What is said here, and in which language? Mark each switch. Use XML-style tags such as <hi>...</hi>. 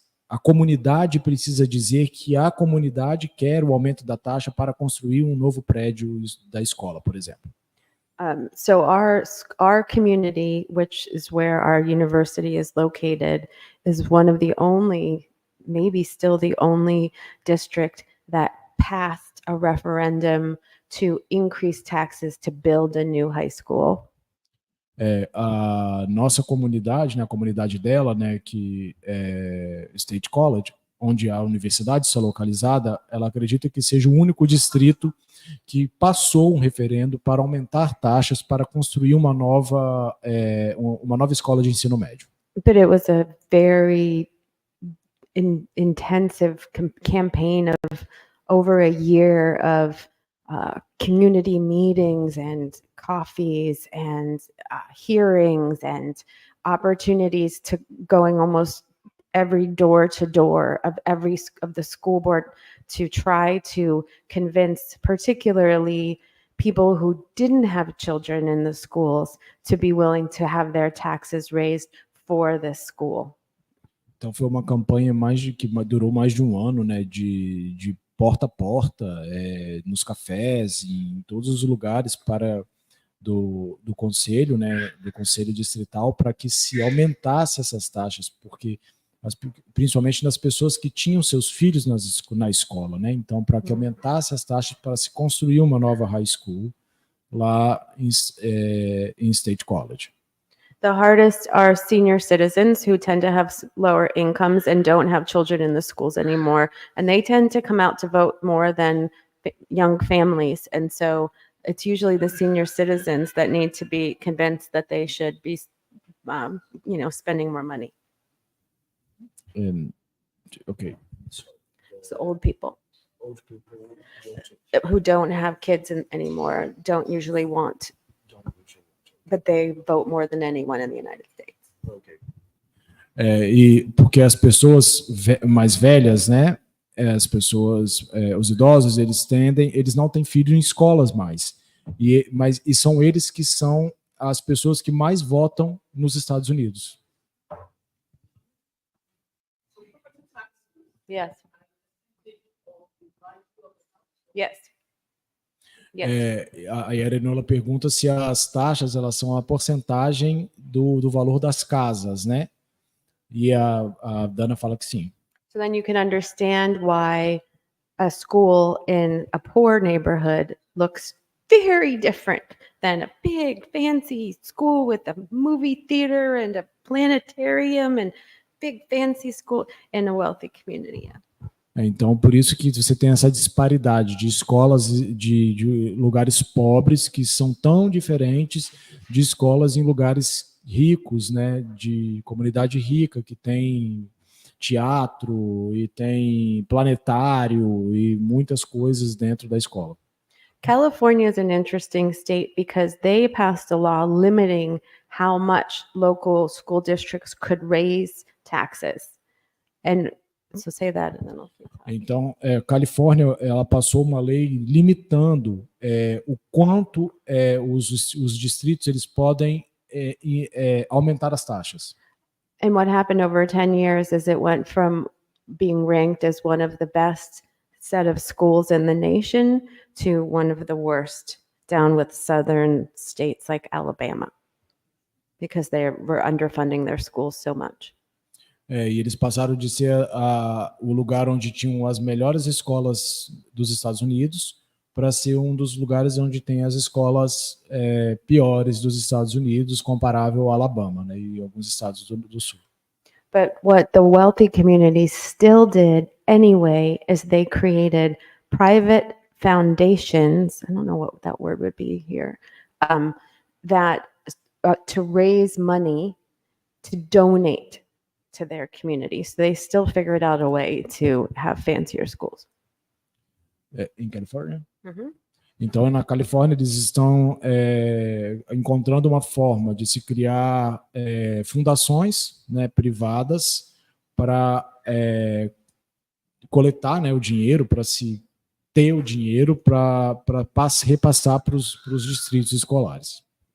<pt>A comunidade precisa dizer que a comunidade quer o aumento da taxa para construir um novo prédio da escola, por exemplo.</pt> <en>So our community, which is where our university is located, is one of the only, maybe still the only district that passed a referendum to increase taxes to build a new high school.</en> <pt>A nossa comunidade, né, a comunidade dela, né, que é State College, onde a universidade está localizada, ela acredita que seja o único distrito que passou um referendo para aumentar taxas para construir uma nova escola de ensino médio.</pt> <en>But it was a very intensive campaign of over a year of community meetings and coffees and hearings and opportunities to going almost every door to door of the school board to try to convince particularly people who didn't have children in the schools to be willing to have their taxes raised for this school.</en> <pt>Então foi uma campanha que durou mais de um ano, né, de porta a porta, nos cafés, em todos os lugares do conselho, né, do conselho distrital, para que se aumentasse essas taxas, porque principalmente nas pessoas que tinham seus filhos na escola, né? Então, para que aumentasse as taxas para se construir uma nova high school lá em State College.</pt> <en>The hardest are senior citizens who tend to have lower incomes and don't have children in the schools anymore. And they tend to come out to vote more than young families. And so it's usually the senior citizens that need to be convinced that they should be, spending more money. Okay. So old people who don't have kids anymore don't usually want, but they vote more than anyone in the United States. Okay.</en> <pt>E porque as pessoas mais velhas, né? As pessoas, os idosos, eles não têm filhos em escolas mais. E são eles que são as pessoas que mais votam nos Estados Unidos.</pt> <en>Yes. Yes. Yes.</en> <pt>A Yarenola pergunta se as taxas elas são a porcentagem do valor das casas, né? E a Dana fala que sim.</pt> <en>So then you can understand why a school in a poor neighborhood looks very different than a big fancy school with a movie theater and a planetarium and big fancy school in a wealthy community.</en> <pt>Então, por isso que você tem essa disparidade de escolas de lugares pobres que são tão diferentes de escolas em lugares ricos, né? De comunidade rica, que tem teatro e tem planetário e muitas coisas dentro da escola.</pt> <en>California is an interesting state because they passed a law limiting how much local school districts could raise taxes. And so say that and then I'll keep talking.</en> <pt>Então, Califórnia ela passou uma lei limitando o quanto os distritos eles podem aumentar as taxas.</pt> <en>And what happened over 10 years is it went from being ranked as one of the best set of schools in the nation to one of the worst, down with southern states like Alabama, because they were underfunding their schools so much.</en> <pt>E eles passaram de ser o lugar onde tinham as melhores escolas dos Estados Unidos para ser um dos lugares onde tem as escolas piores dos Estados Unidos, comparável ao Alabama, né, e alguns estados do sul.</pt> <en>But what the wealthy communities still did anyway is they created private foundations. I don't know what that word would be here. That to raise money to donate to their community. So they still figured out a way to have fancier schools.</en> <pt>Em Califórnia? Mhm. Então, na Califórnia, eles estão encontrando uma forma de se criar fundações, né, privadas para coletar, né, o dinheiro, para se ter o dinheiro para repassar para os distritos escolares.</pt>